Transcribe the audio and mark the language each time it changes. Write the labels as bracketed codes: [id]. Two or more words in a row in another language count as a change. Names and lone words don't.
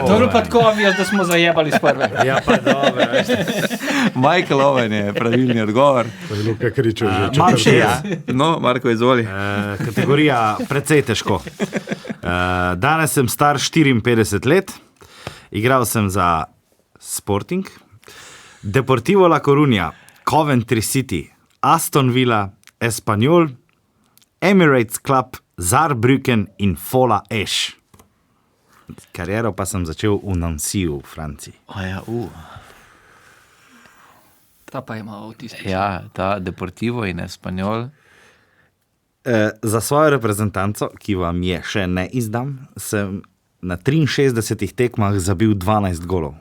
[sl] To je pa tako obvious, da smo zajebali s prve. Ja, pa dobro. Michael Owen je pravilni odgovor. Luka Kričev že Imam še ja. No, Marko, izvoli. Kategorija precej težko. Danes sem star 54 let, igral sem za Sporting, Deportivo La Coruña, Coventry City, Aston Villa, Espanyol, Emirates Club, Saarbrücken in Fola Esch. Kariero pa sem začel v Nancyju v Franciji. Ta pa ima avtističen. Ja, ta Deportivo in Espanyol. Za svojo reprezentanco, ki vam je še ne izdam, sem na 63 tekmah zabil 12 golov.